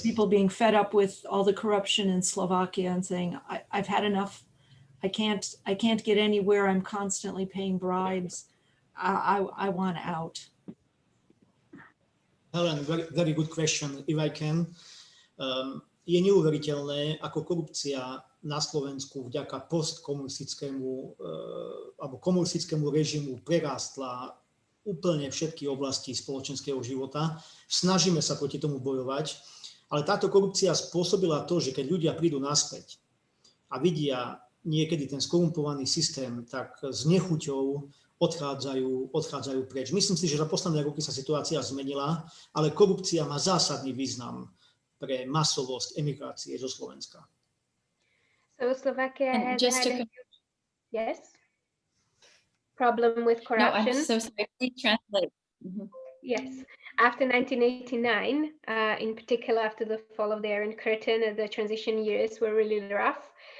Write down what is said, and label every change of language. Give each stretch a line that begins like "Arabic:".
English: People being fed up with all the corruption in Slovakia and saying, I've had enough. I can't get anywhere. I'm constantly paying bribes. I want out. Helen, very good question, if I can.
Slovak: Je neuveriteľné, ako korupcia na Slovensku vďaka postkomunistickému alebo komunistickému režimu prerástla úplne všetky oblasti spoločenského života. Snažíme sa proti tomu bojovať, ale táto korupcia spôsobila to, že keď ľudia prídu naspäť a vidia niekedy ten skorumpovaný systém, tak s nechuťou odchádzajú preč. Myslím si, že za posledné roky sa situácia zmenila, ale korupcia má zásadný význam pre masovosť emigrácie zo Slovenska.
English: So Slovakia has had yes, problem with corruption. No, I'm so sorry. Please translate. Mm-hmm. Yes, after 1989, in particular after the fall of the Iron Curtain, the transition years were really rough.